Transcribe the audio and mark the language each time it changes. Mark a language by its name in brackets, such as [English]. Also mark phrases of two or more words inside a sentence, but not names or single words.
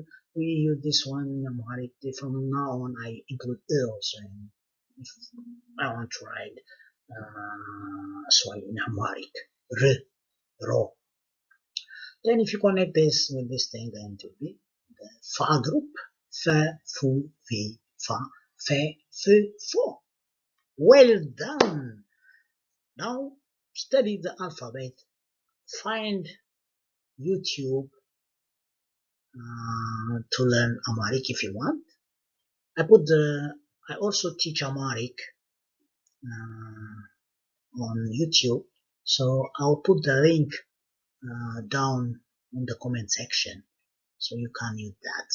[English] We use this one in Amharic. From now on, I include also. If I want to write Swahili in Amharic, R, Ro. Then if you connect this with this thing, then it will be the Fa group. Fa, Fu, Fi, Fa, Fe, Fu, Fo. Well done. Now study the alphabet. Find YouTube to learn Amharic if you want. I also teach Amharic on YouTube, so I'll put the link down in the comment section so you can use that.